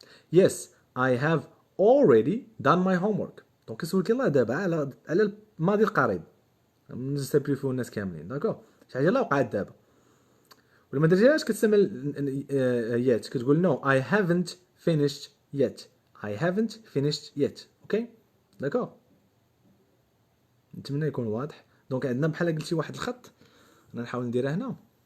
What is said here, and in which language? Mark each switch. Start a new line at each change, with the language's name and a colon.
English: Yes, I have already done my homework.
Arabic: دونك كنسولك يلاه دابا على الماضي القريب، نستبريفيو الناس كاملين. داكوغ، شي حاجه لا وقعت دابا، ولا ما درتيهاش كتسمى yet. كتقول
English: no I haven't finished yet. I haven't finished yet.
Arabic: اوكي داكوغ، نتمنى يكون واضح. دونك عندنا بحال قلتي واحد الخط، انا نحاول نديرها هنا.